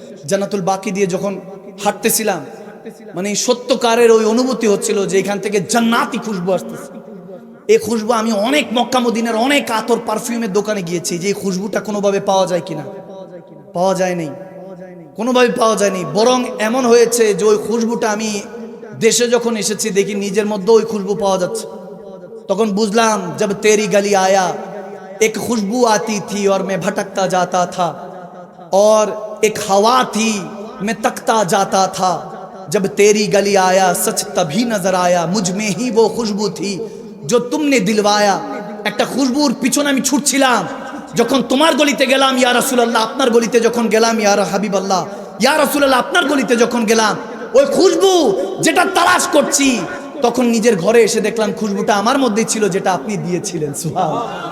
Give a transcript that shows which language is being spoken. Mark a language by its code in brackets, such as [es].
[bn] জান্নাতুল বাকি দিয়ে যখন হাঁটতেছিলাম, মানে সত্যকারের ওই অনুভূতি হচ্ছিল যে এখান থেকে জান্নাতি খুশবু আসতেছে। এই খুশবু আমি অনেক মক্কা মদিনার অনেক আতর পারফিউমের দোকানে গিয়েছি, যে এই খুশবুটা কোনোভাবে পাওয়া যায় কিনা, পাওয়া যায় নাই, কোনোভাবে পাওয়া যায়নি। বরং এমন হয়েছে যে ওই খুশবুটা আমি দেশে যখন এসেছি দেখি নিজের মধ্যে ওই খুশবু পাওয়া যাচ্ছে। তখন বুঝলাম [hi] জব তেরি গলি আয়া এক খুশবু আতি থি और मैं भटकता जाता था और एक हवा थी मैं तकता जाता था जब तेरी गली आया सच तभी नजर आया मुझ में ही वो खुशबू थी जो तुमने दिलवाया। [bn] একটা খুশবুর পিছনে আমি ছুটছিলাম, যখন তোমার গলিতে গেলাম ইয়া রাসূলুল্লাহ, আপনার গলিতে যখন গেলাম ইয়া হাবিবাল্লাহ, ইয়া রাসূলুল্লাহ আপনার গলিতে যখন গেলাম, ওই খুশবু যেটা তালাশ করছি, তখন নিজের ঘরে এসে দেখলাম খুশবুটা আমার মধ্যেই ছিল, যেটা আপনি দিয়েছিলেন। সুবহানাল্লাহ।